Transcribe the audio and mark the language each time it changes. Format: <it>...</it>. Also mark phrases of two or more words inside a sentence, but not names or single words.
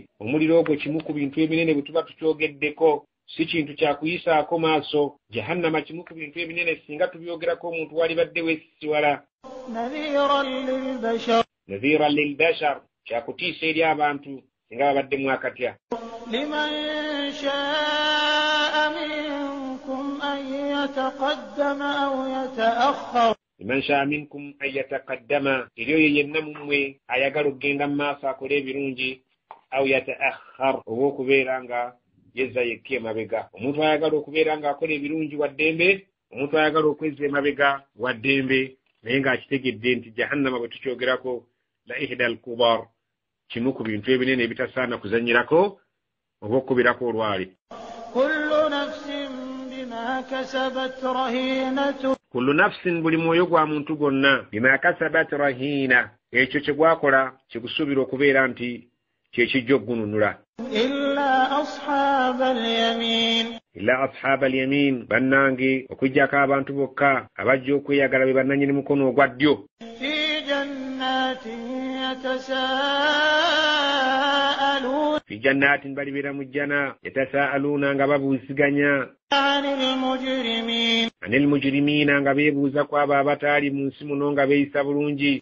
<lg>Omuliro ogwo kimu ku bintu ebinene bwe tuba tukyogeddeko, si kintu kyakuyisaako maaso. Jahannama kimu ku bintu ebinene singa tubyogerako omuntu walibadde weesisiwala.</lg> <ar>نذيرا للبشر,</ar> <lg>kyakutiisa eri abantu singa babadde mwakatya.</lg> <ar>لمن شاء منكم أن يتقدم,</ar> <lg>eri oyo yenna mu mmwe ayagala okugenda mu maaso akole ebirungi,</lg> <ar>أو يتأخر,</ar> <lg>oba okubeera nga yezza yekka emabega. Omuntu ayagala okubeera ng'akola ebirungi wa ddembe, omuntu ayagala okwezza emabega wa ddembe, naye ng'akitegedde nti jahannama bwe tukyogerako</lg> <ar>لإحدى الكبر,</ar> <lg>kimu ku bintu ebinene ebitasaana kuzanyirako oba okubirako olwali.</lg> <ar>كل نفس,</ar> <lg>buli mwoyo gwa muntu gwonna,</lg> <ar>بما كسبت رهينة,</ar> <lg>ekyo kye gwakola kigusuubira okubeera nti kyekijja okugununula.</lg> <ar>إلا أصحاب اليمين,</ar> <lg>bannange okujjako abantu bokka abajja okweyagala be bannanyini mukono ogwa ddyo.</lg> <ar>في جنات,</ar> <lg>balibeera mu jjana, yatasaaluna, nga babuuziganya.</lg> <ar>عن المجرمين,</ar> <lg>nga beebuuza ku abo abataali mu nsi muno nga beeyisa bulungi.</lg>